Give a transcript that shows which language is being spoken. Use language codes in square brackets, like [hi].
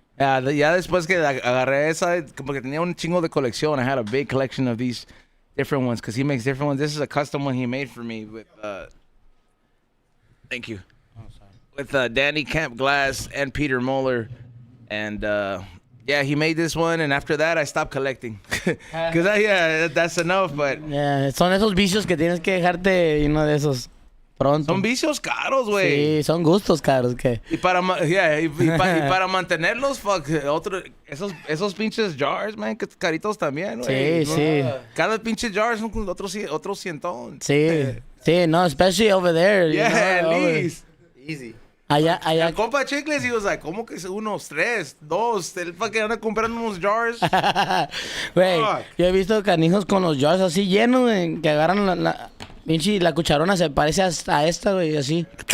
[es] Ya después que agarré esa, como que tenía un chingo de colección. [en] I had a big collection of these different ones because he makes different ones. This is a custom one he made for me with. Thank you. With Danny Camp Glass and Peter Moeller, and yeah, he made this one. And after that, I stopped collecting because that's enough. But [es] Yeah, son esos vicios que tienes que dejarte, de esos pronto. son vicios caros, güey. Sí, son gustos caros que. Y para para mantenerlos, fuck, esos pinches jars, man, que caritos también, güey. Sí. Cada pinche jar son otro cientón. Sí, no, [en] especially over there. Yeah, at least. Easy. [es] Allá. El compa Chicles, [en] he was like, [es] ¿cómo que unos 3, 2? El fucking anda comprando unos jars. Güey, [en] Fuck. [es] yo he visto canijos con los jars así llenos, güey, que agarran la cucharona se parece a esta, güey, así.